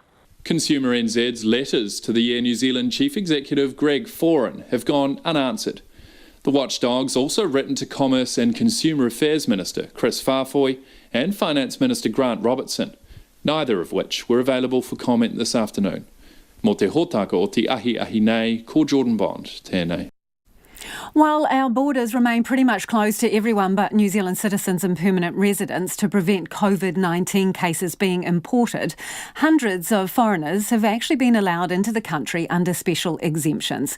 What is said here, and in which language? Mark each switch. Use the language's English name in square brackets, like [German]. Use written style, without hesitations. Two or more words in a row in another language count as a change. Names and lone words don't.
[English] Consumer NZ's letters to the Air New Zealand Chief Executive Greg Foran have gone unanswered. The watchdog's also written to Commerce and Consumer Affairs Minister Chris Farfoy and Finance Minister Grant Robertson, neither of which were available for comment this afternoon. [Māori] Mo te hōtaka o te ahi nei, ko Jordan Bond, tēnei. [English] While our borders remain pretty much closed to everyone but New Zealand citizens and permanent residents to prevent COVID-19 cases being imported, hundreds of foreigners have actually been allowed into the country under special exemptions.